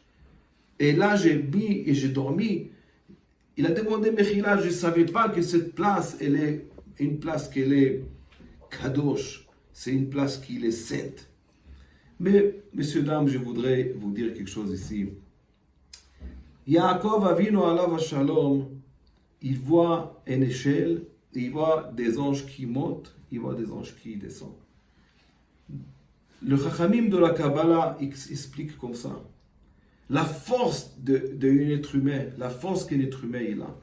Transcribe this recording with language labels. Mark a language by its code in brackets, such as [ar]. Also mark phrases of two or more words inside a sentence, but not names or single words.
[fr] Et là, j'ai dormi. Il a demandé Mechila, je ne savais pas que cette place, elle est une place qu'elle est Kadosh. C'est une place qui est sainte. Mais, messieurs, dames, je voudrais vous dire quelque chose ici. Yaakov Avinu [he] עליו שלום, [fr] il voit une échelle, il voit des anges qui montent, il voit des anges qui descendent. Le Chachamim de la Kabbalah explique comme ça. La force d'un être humain, la force qu'un être humain il a.